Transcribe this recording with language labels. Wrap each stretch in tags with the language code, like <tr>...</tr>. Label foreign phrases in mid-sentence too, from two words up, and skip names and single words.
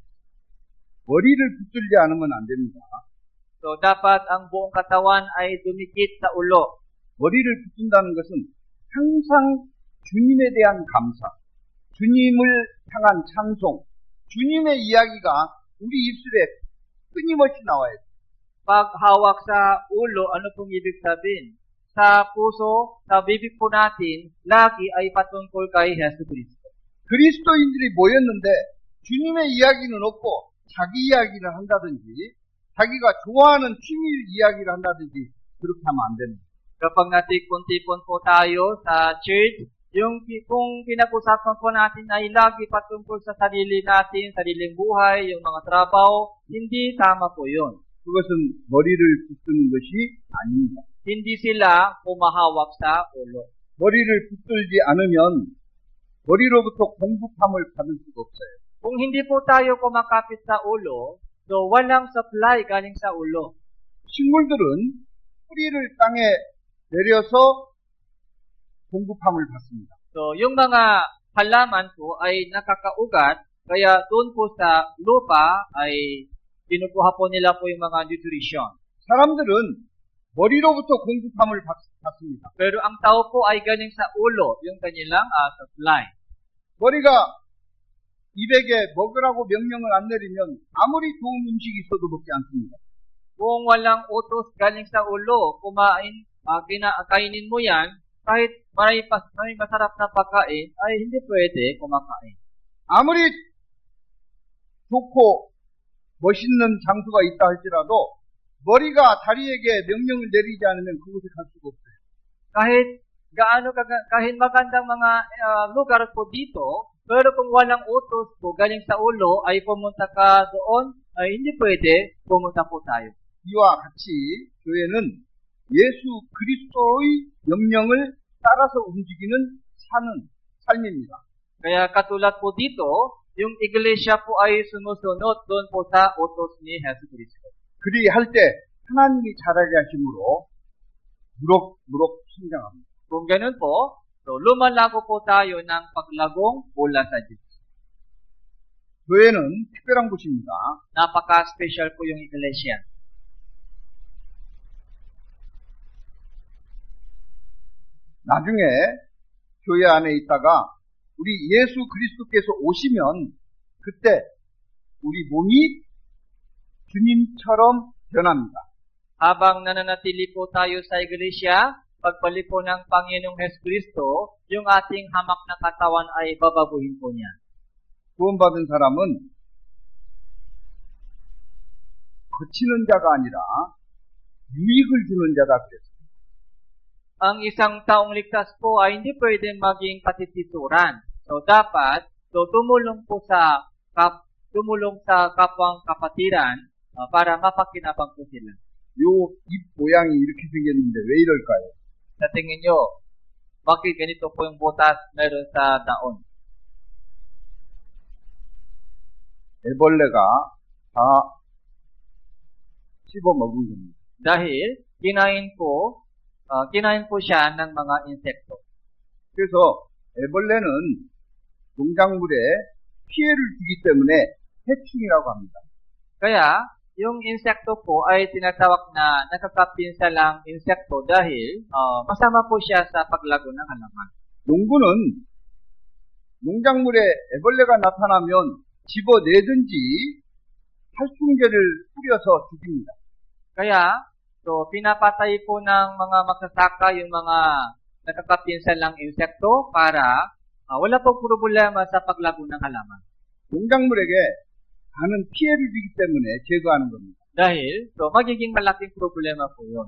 <ko>머리를 붙들지 않으면 안 됩니다.</ko> <tl>So, dapat ang buong katawan ay dumikit sa ulo.</tl> <ko>머리를 붙든다는 것은 항상 주님에 대한 감사, 주님을 향한 찬송, 주님의 이야기가 우리 입술에 끊임없이 나와야 돼요.</ko> <tl>Pag hawak sa ulo, ano pong ibig sabihin? Sa puso, sa bibig po natin, lagi ay patungkol kay Yesu Cristo.</tl> <ko>그리스도인들이 모였는데 주님의 이야기는 없고 자기 이야기를 한다든지 자기가 좋아하는 취미 이야기를 한다든지 그렇게 하면 안 됩니다.</ko> <tl>Kapag natipon-tipon po tayo sa church, kung pinag-usapan po natin ay lagi patungkol sa sarili natin, sariling buhay, yung mga trabaho, hindi tama po yun.</tl> <ko>그것은 머리를 붙드는 것이 아닙니다.</ko> <tl>Hindi sila pumahawak sa ulo.</tl> <ko>머리를 붙들지 않으면 머리로부터 공급함을 받을 수가 없어요.</ko> <tl>Kung hindi po tayo kumakapit sa ulo, so walang supply galing sa ulo.</tl> <ko>식물들은 뿌리를 땅에 내려서 공급함을 받습니다.</ko> <tl>So, yung mga halaman po ay nakakaugat, kaya doon po sa lupa ay kinukuha po nila po yung mga nutrition.</tl> <ko>사람들은 머리로부터 공급함을 받습니다.</ko> <tl>Pero ang tao po ay galing sa ulo, yung kanilang supply.</tl> <ko>머리가 입에게 먹으라고 명령을 안 내리면 아무리 좋은 음식이 있어도 먹지 않습니다.</ko> <tl>Kung walang utos galing sa ulo, kainin mo yan, kahit may masarap na pagkain, ay hindi pwede kumakain.</tl> <ko>아무리 좋고 멋있는 장소가 있다 할지라도 머리가 다리에게 명령을 내리지 않으면 그곳에 갈 수가 없어요.</ko> <tl>Kahit magandang mga lugar po dito, pero kung walang utos po galing sa ulo, ay pumunta ka doon, ay hindi pwede, pumunta po tayo.</tl> <ko>이와 같이 교회는 예수 그리스도의 명령을 따라서 움직이는 사는 삶입니다.</ko> <tl>Kaya katulad po dito, yung iglesia po ay sumusunod doon po sa utos ni Yesu Cristo.</tl> <ko>그리할 때 하나님이 잘하게 하심으로 무럭무럭 성장합니다.</ko> <tl>Kung ganun po, so lumalago po tayo ng paglagong mula sa Diyos.</tl> <ko>교회는 특별한 곳입니다.</ko> <tl>Napaka-special po yung iglesia.</tl> <ko>나중에 교회 안에 있다가 우리 예수 그리스도께서 오시면 그때 우리 몸이 주님처럼 변합니다.</ko> <tl>Habang nananatili po tayo sa iglesia, pagbalik po ng Panginoong Hesus Kristo, yung ating hamak na katawan ay babaguhin po niya.</tl> <ko>구원받은 사람은 거치는 자가 아니라 유익을 주는 자다 그랬습니다.</ko> <tl>Ang isang taong ligtas po ay hindi pwedeng maging katitisuran. So dapat tumulong sa kapwang kapatiran para mapakinabang po sila.</tl> <ko>요 입 모양이 이렇게 생겼는데 왜 이럴까요?</ko> <tl>Sa tingin nyo, bakit ganito po yung butas meron sa daon?</tl> <ko>애벌레가 다 씹어먹은 겁니다.</ko> <tl>Dahil kinain po siya ng mga insekto.</tl> <ko>그래서 애벌레는 농작물에 피해를 주기 때문에 해충이라고 합니다.</ko> <tl>Kaya, yung insekto po ay tinatawag na nakakapinsalang insekto dahil masama po siya sa paglago ng halaman.</tl> <ko>농부는 농작물에 애벌레가 나타나면 집어내든지 살충제를 뿌려서 죽입니다.</ko> <tl>Kaya, pinapatay po ng mga magsasaka yung mga nakakapinsalang insekto para Wala pong problema sa paglago ng halaman.</tl> <ko>농작물에게 많은 피해를 주기 때문에 제거하는 겁니다.</ko> <tl>Dahil, magiging malaking problema po yun.</tl>